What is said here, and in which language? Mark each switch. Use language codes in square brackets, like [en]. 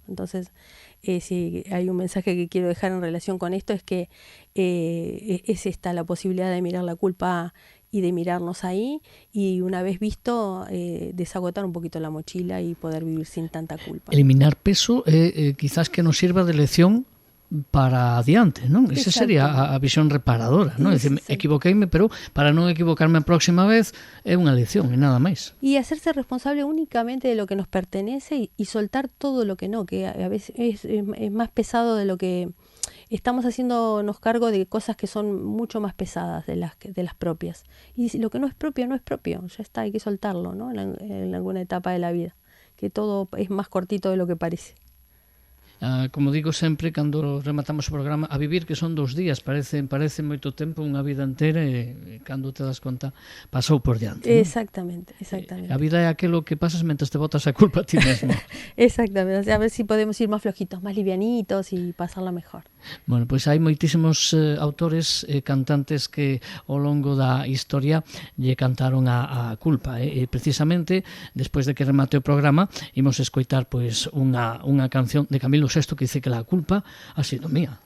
[es] Entonces, si hay un mensaje que quiero dejar en relación con esto es que es esta la posibilidad de mirar la culpa y de mirarnos ahí y una vez visto desagotar un poquito la mochila y poder vivir sin tanta culpa. Eliminar peso quizás que nos sirva de lección para adiante, ¿no? [gl] Esa sería a visión reparadora, ¿no? [es] Es decir, [gl] equivoqueime, pero para non equivocarme a próxima vez é unha lección e nada máis. [es] Y hacerse responsable únicamente de lo que nos pertenece y soltar todo lo que no, que a veces es más pesado de lo que estamos haciéndonos cargo de cosas que son mucho más pesadas de las propias. Y si lo que no es propio, no es propio, ya está, hay que soltarlo, ¿no? En alguna etapa de la vida, que todo es más cortito de lo que parece. [gl] como digo sempre, cando rematamos o programa, a vivir que son 2 días, parece moito tempo, unha vida entera, e cando te das conta, pasou por diante. [es] Exactamente, ¿no? exactamente. [gl] A vida é aquilo que pasas mentres te botas a culpa a ti mesmo. [es] Exactamente, o sea, a ver si podemos ir más flojitos, más livianitos y pasarla mejor. [gl] Bueno, pois hai moitísimos autores e cantantes que ao longo da historia lle cantaron a culpa, e precisamente despois de que remate o programa imos escoitar pois unha canción de Camilo VI que dice que [es] la culpa ha sido mía.